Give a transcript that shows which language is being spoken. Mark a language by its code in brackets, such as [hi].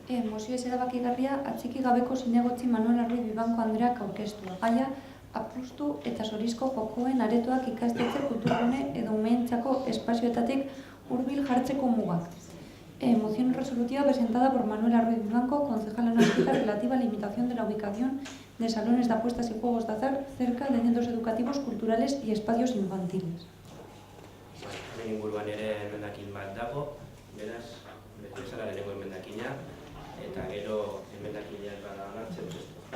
[eu] Mozio ez erabakigarria atxiki gabeko zinegotzi Manuel Arruiz Bibanko Andreak aurkeztua. Gaia, apustu eta zorizko jokoen aretoak ikastetxe kulturgune edo umeentzako espazioetatik hurbil jartzeko mugak. [es] Moción resolutiva presentada por Manuel Arruiz Bibanco, concejal honorífica relativa a la limitación de la ubicación de salones de apuestas y juegos de azar cerca de centros educativos, culturales y espacios infantiles. [eu] Hemen inguruan ere emendakin bat dago, beraz, beti bezala lehenengo emendakina, eta gero emendakinak bada onartzen testu.